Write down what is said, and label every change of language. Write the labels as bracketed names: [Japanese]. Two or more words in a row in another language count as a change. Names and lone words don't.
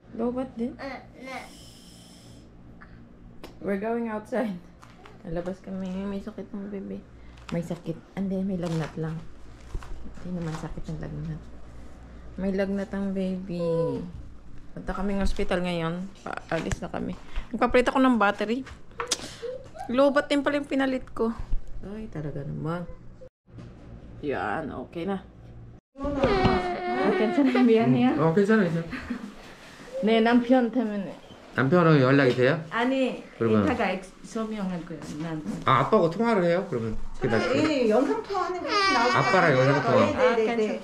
[Filipino] Lobat din? [English] We're going outside. [Filipino] Nalabas kami. May sakit ng bebe. May sakit. Hindi, may lagnat lang. Hindi naman sakit ng lagnat. May lagnat ang baby. Punta kami ng hospital ngayon. Paalis na kami. Nagpapalit ako ng battery. Lobat din pala yung pinalit ko. Ay, talaga naman. Yan, okay na. [Korean] 괜찮아, 미안해요. 괜찮아, 괜찮아. 네, 남편 때문에. 남편하고 연락이 돼요? 아니, 그러면- 이따가 소명할 거예요. 난. 아, 아빠하고 통화를 해요? 그러면 예, 영상 통화하는 거 나올 아빠랑 영상 통화. 네네네.